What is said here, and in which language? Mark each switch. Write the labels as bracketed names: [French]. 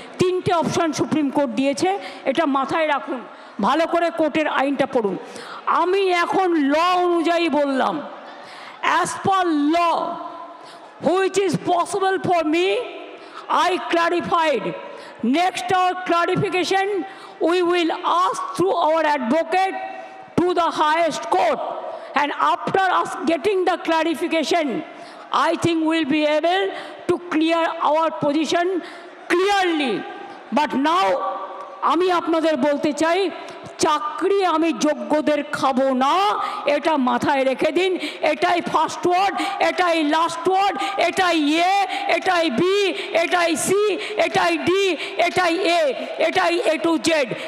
[Bangla] তিনটে option supreme court দিয়েছে, এটা মাথায় রাখুন, ভালো করে কোর্টের আইনটা পড়ুন। আমি এখন ল অনুযায়ী বললাম, [English] As per law which is possible for me, I clarified. Next our clarification, we will ask through our advocate to the highest court, and after us getting the clarification, I think we'll be able to clear our position clearly. But now [Bangla] আমি আপনাদের বলতে চাই, চাকরি আমি যোগ্যদের খাবো না, এটা মাথায় রেখে দিন। এটাই ফার্স্ট ওয়ার্ড, এটাই লাস্ট ওয়ার্ড, এটাই এ, এটাই বি, এটাই সি, এটাই ডি, এটাই এ, এটাই এ টু জেড।